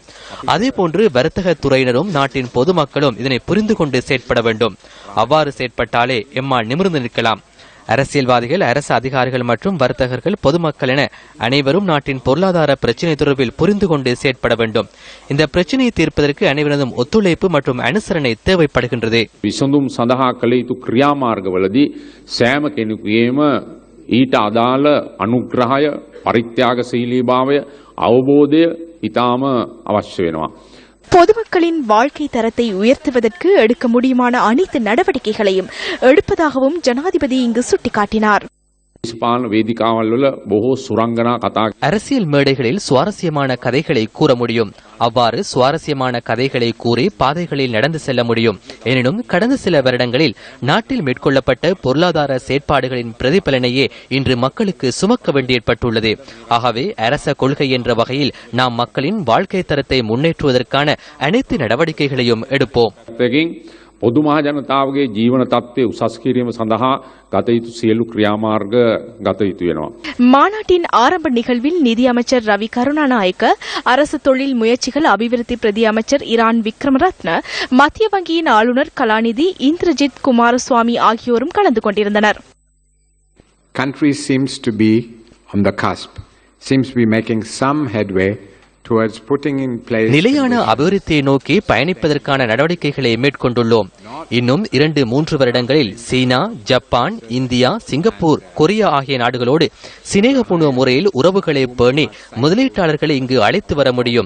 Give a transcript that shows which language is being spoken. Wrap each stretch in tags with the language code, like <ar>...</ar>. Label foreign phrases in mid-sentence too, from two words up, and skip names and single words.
<ta>அதேபோன்று வர்த்தக துறையினரும் நாட்டின் பொதுமக்களும் இதனை புரிந்து கொண்டு செயற்பட வேண்டும். அவ்வாறு செயற்பட்டாலே எம்மால் நிமிர்ந்து நிற்கலாம். அரசியல்வாதிகள், அரசு அதிகாரிகள் மற்றும் வர்த்தகர்கள், பொதுமக்கள் என அனைவரும் நாட்டின் பொருளாதார பிரச்சினை தொடர்பில் புரிந்து கொண்டு செயற்பட வேண்டும். இந்த பிரச்சினையை தீர்ப்பதற்கு அனைவரதும் ஒத்துழைப்பு மற்றும் அனுசரணை தேவைப்படுகின்றது.</ta> <si>විසඳුම් සඳහා කළ යුතු ක්‍රියාමාර්ගවලදී සෑම කෙනෙකුගේම ඊට අදාළ අනුග්‍රහය, පරිත්‍යාගශීලීභාවය, අවබෝධය ඉතාම අවශ්‍ය වෙනවා.</si> <ta>பொதுமக்களின் வாழ்க்கை தரத்தை உயர்த்துவதற்கு எடுக்க முடியுமான அனைத்து நடவடிக்கைகளையும் எடுப்பதாகவும் ஜனாதிபதி இங்கு சுட்டிக்காட்டினார். அரசியல் மேடைகளில் சுவாரஸ்யமான கதைகளை கூற முடியும். அவ்வாறு சுவாரஸ்யமான கதைகளை கூறி பாதைகளில் நடந்து செல்ல முடியும். எனினும் கடந்த சில வருடங்களில் நாட்டில் மேற்கொள்ளப்பட்ட பொருளாதார செயற்பாடுகளின் பிரதிபலனையே இன்று மக்களுக்கு சுமக்க வேண்டி ஏற்பட்டுள்ளது. ஆகவே அரச கொள்கை என்ற வகையில் நாம் மக்களின் வாழ்க்கை தரத்தை முன்னேற்றுவதற்கான அனைத்து நடவடிக்கைகளையும் எடுப்போம்.</ta> <si>පොදු මහ ජනතාවගේ ජීවන තත්ත්වය උසස් කිරීම සඳහා ගත යුතු සියලු ක්‍රියාමාර්ග ගත යුතු වෙනවා.</si> <ta>மாநாட்டின் ஆரம்ப நிகழ்வில் நிதி அமைச்சர் ரவி கருணாநாயக்க, அரசு தொழில் முயற்சிகள் அபிவிருத்தி பிரதி அமைச்சர் இரான் விக்ரமரத்ன, மத்திய வங்கியின் ஆளுநர் கலாநிதி இந்திரஜித் குமாரசுவாமி ஆகியோரும் கலந்து கொண்டிருந்தனர்.</ta> <en>Country seems to be on the cusp, seems to be making some headway.</en> <ta>நிலையான அபிவிருத்தியை நோக்கி பயணிப்பதற்கான நடவடிக்கைகளை மேற்கொண்டுள்ளோம். இன்னும் 2-3 வருடங்களில் சீனா, ஜப்பான், இந்தியா, சிங்கப்பூர், கொரியா ஆகிய நாடுகளோடு சிநேகபூர்வ முறையில் உறவுகளை பேணி முதலீட்டாளர்களை இங்கு அழைத்து வர முடியும்.</ta>